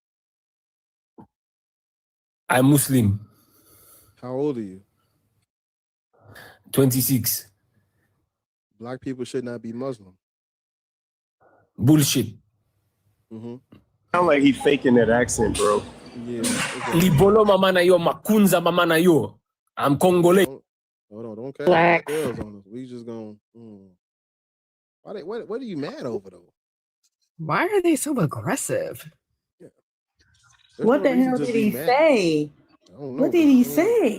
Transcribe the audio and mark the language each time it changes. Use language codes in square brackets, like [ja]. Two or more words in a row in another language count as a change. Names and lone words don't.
[en] I'm Muslim. How old are you? 26. Black people should not be Muslim. Bullshit. Sound like he faking that accent, bro. Yeah. [ln] Libolo mama na yo, makunza mama na yo. [en] I'm Congolese. Hold on, don't cast Black. spells on us. We just gonna. What are you mad over though? Why are they so aggressive? Yeah. What the hell did he say? What did he say?